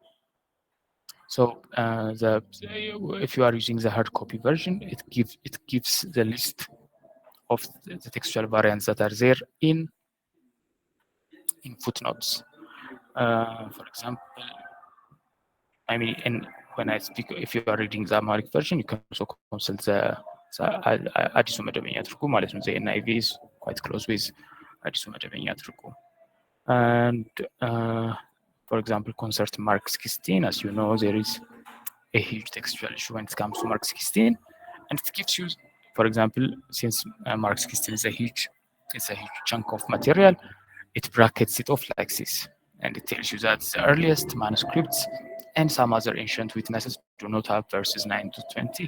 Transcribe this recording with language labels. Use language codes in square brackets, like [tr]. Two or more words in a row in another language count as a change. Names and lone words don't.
[en] So if you are using the hard copy version, it gives the list of the textual variants that are there in footnotes. For example, I mean, and when I speak, if you are reading the Amharic version, you can also consult the [am] አዲሱ መደበኛ ትርጉም ማለት ነው። [en] The NIV is quite close with [am] አዲሱ መደበኛ ትርጉም. [en] And for example, concert Mark 16, as you know, there is a huge textual issue when it comes to Mark 16, and it gives you, for example, since Mark 16 is a huge chunk of material, it brackets it off like this, and it tells you that the earliest manuscripts and some other ancient witnesses do not have verses 9 to 20.